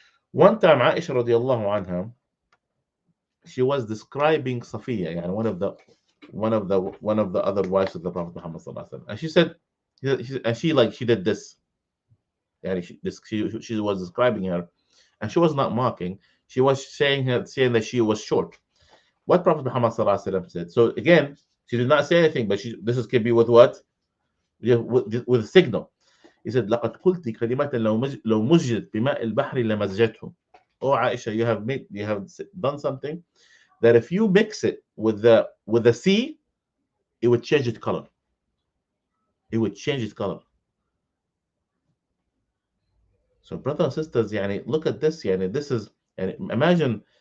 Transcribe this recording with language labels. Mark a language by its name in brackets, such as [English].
[English] One time, Aisha radiallahu anha, she was describing Safiya, one of the other wives of the Prophet Muhammad sallallahu alaihi wasallam, and she said, and she did this. She was describing her, and she was not mocking. She was saying that she was short. What Prophet Muhammad sallallahu alaihi wasallam said. So again, she did not say anything, but this could be with what? With a signal. He said, [Arabic] لقد قلت كلمة لو مزجت بماء البحر لمزجته. [English] Oh Aisha, you have done something that if you mix it with the sea, it would change its color. It would change its color. So brothers and sisters, look at this. This is, imagine